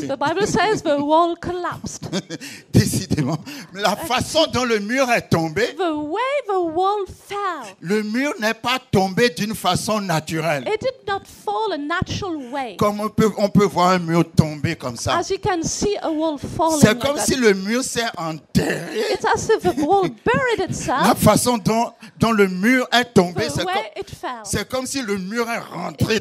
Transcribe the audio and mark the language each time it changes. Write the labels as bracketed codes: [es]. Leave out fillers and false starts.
[en] The Bible says the wall collapsed. [fr] Décidément, la façon dont le mur est tombé, [en] The way the wall fell, [fr] le mur n'est pas tombé d'une façon naturelle. [en] it did not fall a natural way. [fr] Comme on peut voir un mur tomber comme ça. [en] As you can see a wall falling [fr] C'est [en] like [fr] comme [en] that. [fr] si le mur s'est enterré. [en] It's as if the wall buried [fr] La [en] itself [fr] façon dont le mur est tombé, [en] the way it fell. [fr] c'est comme si le mur est rentré